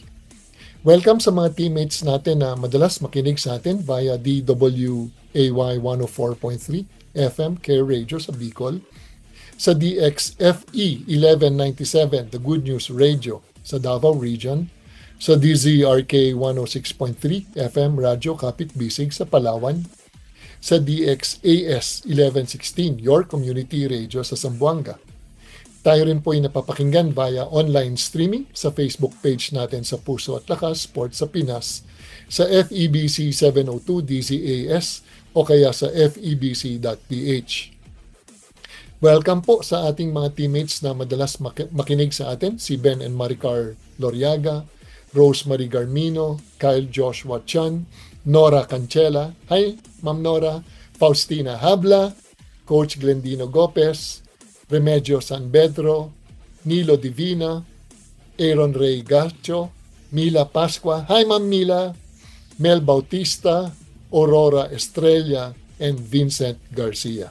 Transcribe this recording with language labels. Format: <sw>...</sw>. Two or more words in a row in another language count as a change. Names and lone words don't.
<tl>Welcome sa mga teammates natin na madalas makinig sa atin via DWAY 104.3 FM Care Radio sa Bicol, sa DXFE 1197 The Good News Radio sa Davao Region, sa DZRK 106.3 FM Radyo Kapit Bisig sa Palawan, sa DXAS 1116 Your Community Radio sa Zamboanga. Tayo rin po ay napapakinggan via</tl> <en>online streaming</en> <tl>sa Facebook page natin sa Puso at Lakas Sports sa Pinas, sa FEBC 702 DZAS o kaya sa febc.ph. Welcome po sa ating mga teammates na madalas makinig sa atin, si Ben and Maricar Loriaga, Rosemary Garmino, Kyle Joshua Chan, Nora Cancela, hi Ma'am Nora, Faustina Habla, Coach Glendino Gopez, Remedios San Pedro, Nilo Divina, Aaron Ray Garcho, Mila Pascua, hi Ma'am Mila, Mel Bautista, Aurora Estrella, and Vincent Garcia.</tl>